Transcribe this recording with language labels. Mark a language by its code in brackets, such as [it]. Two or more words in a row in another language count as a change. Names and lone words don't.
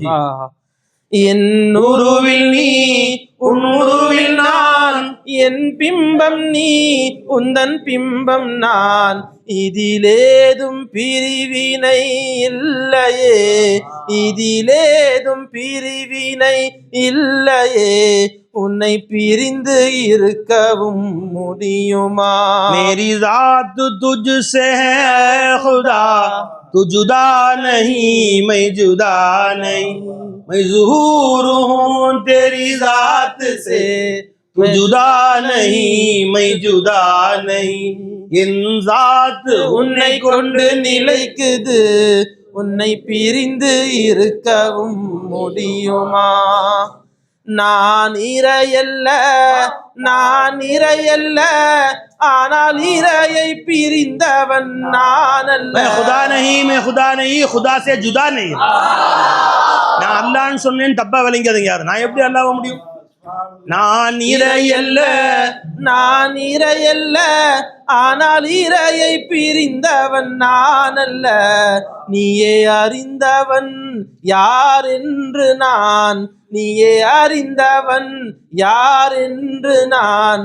[ta] என் உருவில் நீ, உன் உருவில் நான், என் பிம்பம் நீ, உந்தன் பிம்பம் நான். இதிலேதும் பிரிவினை இல்லையே, இதிலேதும் பிரிவினை இல்லையே, உன்னை பிரிந்து இருக்கவும் முடியுமா? [ur] میری ذات تجھ سے ہے خدا، تو جدا نہیں میں جدا نہیں، میں ظہور ہوں تیری ذات سے، تو جدا نہیں میں جدا نہیں. [ta] என் ज़ात உன்னை கொண்டு நிலைக்குது, உன்னை பிரிந்து இருக்கவும் முடியுமா? நான் இறையல்ல, நான் இறையல்ல, ஆனால் இறையை பிரிந்தவன் நான் அல்ல. [ur] میں خدا نہیں، میں خدا نہیں، خدا سے جدا نہیں. [ta] நான் அல்லாஹ்னு சொன்னேன்னு தப்பா விளங்காதீங்க யாரு. நான் எப்படி அல்லாஹ் ஆக முடியும்? நான் இறையல்ல, நான் இறையல்ல, ஆனால் இறையை பிரிந்தவன் நான் அல்ல. நீயே அறிந்தவன் யார் என்று நான், நீயே அறிந்தவன் யார் என்று நான்.